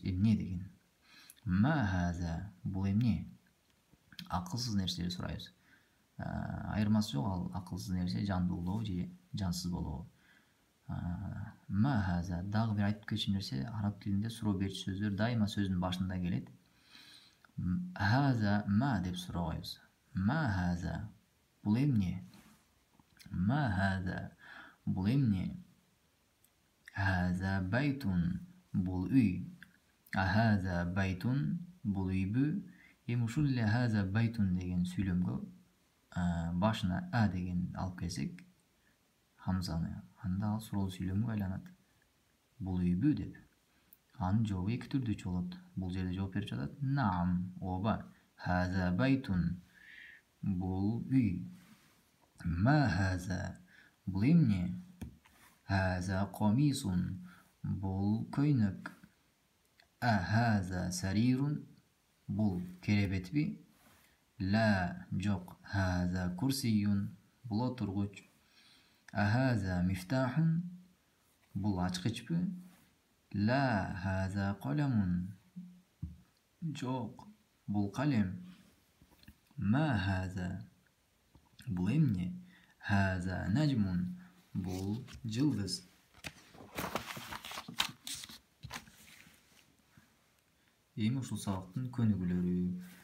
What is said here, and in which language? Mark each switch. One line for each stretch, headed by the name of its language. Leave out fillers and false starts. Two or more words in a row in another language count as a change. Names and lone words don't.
Kyrgyz: Эмне деген?
Arabic: ما هذا,
Kyrgyz: бул эмне? Акылсыз нерселерди сурайбыз. Айырмасы жок, ал акылсыз нерсе жандуу болобу же жансыз болобу.
Arabic: ما هذا
Kyrgyz: дагы бир айтып кетчү нерсе, араб тилинде суроо берүүчү сөздөр дайыма сөздүн башында келет.
Arabic: هذا ما
Kyrgyz: деп сурабайбыз.
Arabic: ما هذا,
Kyrgyz: бул эмне?
Arabic: ما هذا,
Kyrgyz: бул эмне?
Arabic: هذا بيتٌ,
Kyrgyz: бул үй.
Arabic: هذا بيتٌ,
Kyrgyz: бул үйбү? Эми ушул эле
Arabic: هذا بيتٌ
Kyrgyz: деген сүйлөмгө башына а деген алып келсек, хамзаны, анда ал суроолуу сүйлөмгө айланат. Бул үйбү деп. Анын жообу эки түрдүүчү болот. Бул жерде жооп берип жатат. Наам, ооба.
Arabic: هذا بيتٌ,
Kyrgyz: бул үй.
Arabic: ما هذا,
Kyrgyz: бул эмне?
Arabic: هذا قميصٌ,
Kyrgyz: бул көйнөк.
Arabic: هذا سريرٌ,
Kyrgyz: бул керебетби? Ла, жок.
Arabic: هذا كرسيٌّ,
Kyrgyz: бул отургуч.
Arabic: هذا مفتاحٌ,
Kyrgyz: бул ачкычпы?
Arabic: لا هذا قلمٌ,
Kyrgyz: жок, бул калем.
Arabic: ما هذا,
Kyrgyz: бул эмне?
Arabic: هذا نجمٌ,
Kyrgyz: бул жылдыз. Эми ушул сабактын көнүгүүлөрү.